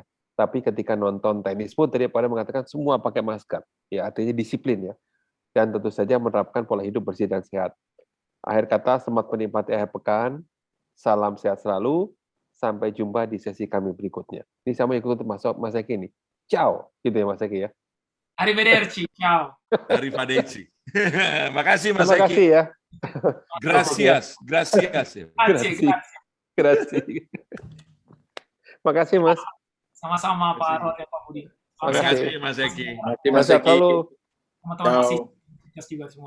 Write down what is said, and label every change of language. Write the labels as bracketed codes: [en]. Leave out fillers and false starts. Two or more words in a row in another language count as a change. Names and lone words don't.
[id] Tapi ketika nonton tenis pun tadi pada mengatakan semua pakai masker. Ya artinya disiplin ya. Dan tentu saja menerapkan pola hidup bersih dan sehat. Akhir kata, selamat menikmati akhir pekan. Salam sehat selalu. Sampai jumpa di sesi kami berikutnya. Ini sama ikut Mas Eki nih. Ciao, gitu ya Mas Eki ya. [it] Arrivederci, ciao. Arrivederci. [id] Makasih Mas Eki. Terima kasih ya. Gracias. Makasih Mas. Sama-sama Pak Roy dan Pak Budi. Makasih Mas Eki. Mas Eki. Teman-teman masih juga semuanya.